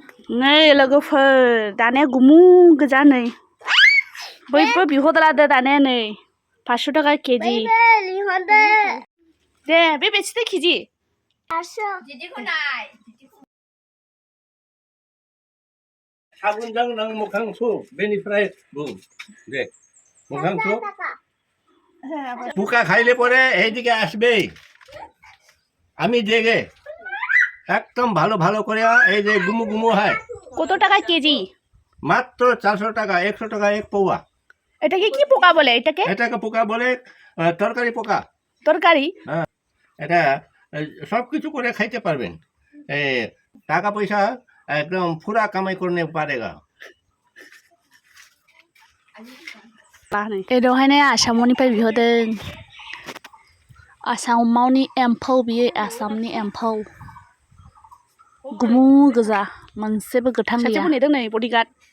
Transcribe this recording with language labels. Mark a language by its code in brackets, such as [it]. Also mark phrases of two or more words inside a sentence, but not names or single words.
[brx] नै लोगोफोर दानाया गुमु गोजा नै बयबो बिहरलादो दानाया नै 500 टाका केजि दे बे बेसेथो केजि 500 दिदिखौ नाय साबुनजों नों मोखां सु बेनिफ्राय बुं दे मोखां सु [bn] পোকা খাইলে পরে এইদিকে আসবে আমি দেখে একদম ভালো ভালো করে এই যে গুমু গুমু হয় কত টাকা কেজি মাত্র 400 টাকা 100 টাকা এক পৌয়া এটাকে কি পোকা বলে এটাকে পোকা বলে তরকারি পোকা তরকারি হ্যাঁ এটা সব কিছু করে খাইতে পারবেন টাকা পয়সা একদম পুরা কামাই করতে পারেগা [brx] एदोहायनो आसामनिफ्राय बिहरदों आसामावनि एम्फौ बियो आसामनि एम्फौ गुमु गोजा मोनसेबो गोथां गैया सासे नेदों नै बडिगार्ड